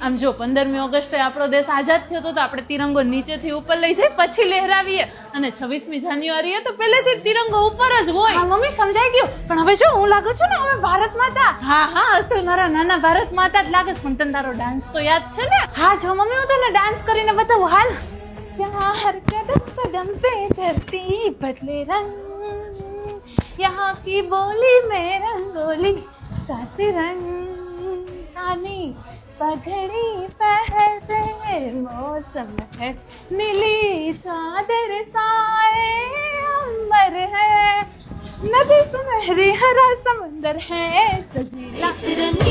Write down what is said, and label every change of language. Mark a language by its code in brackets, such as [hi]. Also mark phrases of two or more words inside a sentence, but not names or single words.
[gu] આમ જો 15મી ઓગસ્ટે આપણો દેશ આઝાદ થયો તો આપણે તિરંગો નીચેથી ઉપર લઈ જઈ પછી લહેરાવીએ, અને 26મી જાન્યુઆરીએ તો પહેલેથી તિરંગો ઉપર જ હોય. હા મમ્મી, સમજાઈ ગયું. પણ હવે જો હું લાગુ છું ને હવે ભારત માતા. હા હા, અસલ મારા નાના ભારત માતા જ લાગે છે. પણ તને તારો ડાન્સ તો યાદ છે ને? હા જો મમ્મી, હું તને ડાન્સ કરીને બતાવું. હાલ. [hi] प्यार कदम कदम पे धरती बदले रंग, यहाँ की बोली में रंगोली साथ रंग, कानी पगड़ी पहनते मौसम है, नीली चादर साए अंबर है, नदी सुनहरी हरा समंदर है, सजीला